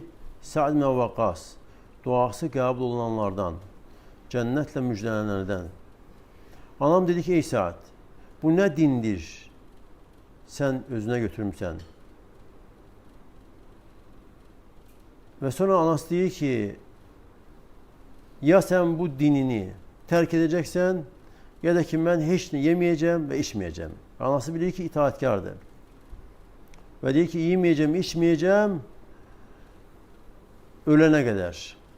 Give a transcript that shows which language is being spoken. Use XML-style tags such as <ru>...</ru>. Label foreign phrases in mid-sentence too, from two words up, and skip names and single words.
<az>Sa'd ibn Əbu Vakkas, duası qəbul olunanlardan, cənnətlə müjdələnlərdən. Anam dedi ki, ey Sa'd, bu nə dindir? Sən özünə götürmüsən. Ve sonra anası deyir ki,</az> <tr>ya sen bu dinini terk edeceksen, ya da ki ben hiç ne yemeyeceğim ve içmeyeceğim. Anası bilir ki itaatkardır. Ve deyir ki, yemeyeceğim, içmeyeceğim ölene kadar.</tr>